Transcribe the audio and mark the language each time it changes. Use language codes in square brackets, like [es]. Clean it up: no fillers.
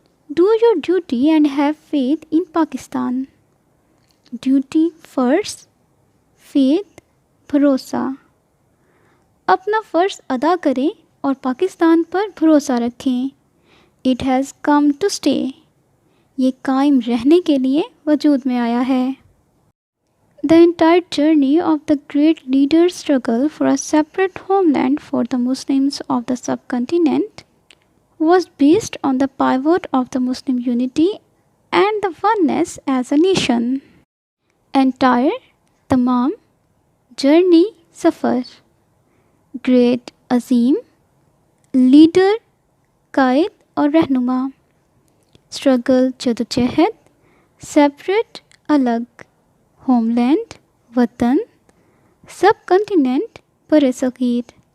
[en] Do your duty and have faith in Pakistan. Duty فرض، faith بھروسہ. [ur] اپنا فرض ادا کریں اور پاکستان پر بھروسہ رکھیں. [en] it has come to stay, [ur] یہ قائم رہنے کے لیے وجود میں آیا ہے. [en] The entire journey of the great leaders' struggle for a separate homeland for the Muslims of the subcontinent was based on the pivot of the Muslim unity and the oneness as a nation. [ur] Entire تمام journey سفر great عظیم leader قائد اور رہنما struggle جدوجہد separate الگ home land وطن سب کنٹیننٹ بر صغیر